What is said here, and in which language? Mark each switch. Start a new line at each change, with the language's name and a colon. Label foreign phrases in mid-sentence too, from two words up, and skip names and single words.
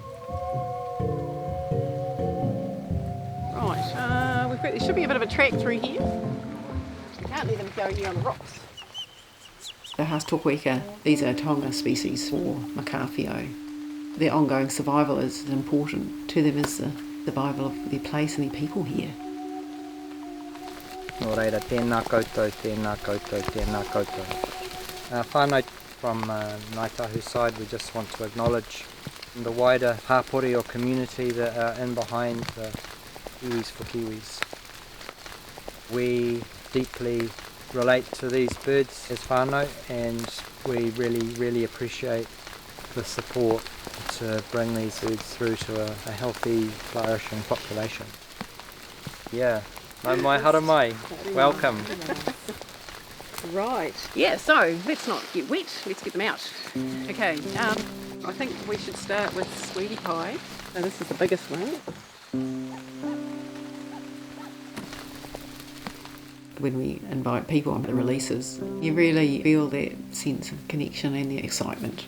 English: Right, there should be a bit of a track through here. You can't let them go here on the rocks. The Haast tokoeka, these are Tonga species for Makaawhio. Their ongoing survival is important to them as the survival of their place and their people here.
Māori: Nō reira, tēnā koutou, tēnā koutou, tēnā koutou.
English: Whānau from Ngāi Tahu side, we just want to acknowledge the wider hapori or community that are in behind the Iwis for Kiwis. We deeply relate to these birds as whānau, and we really appreciate the support to bring these birds through to a healthy, flourishing population.
Māori: Yeah, no mai hara mai,
English: welcome. Right, yeah, so let's not get wet, let's get them out. Okay, I think we should start with sweetie pie. So this is the biggest one. When we invite people on the releases, you really feel that sense of connection and the excitement.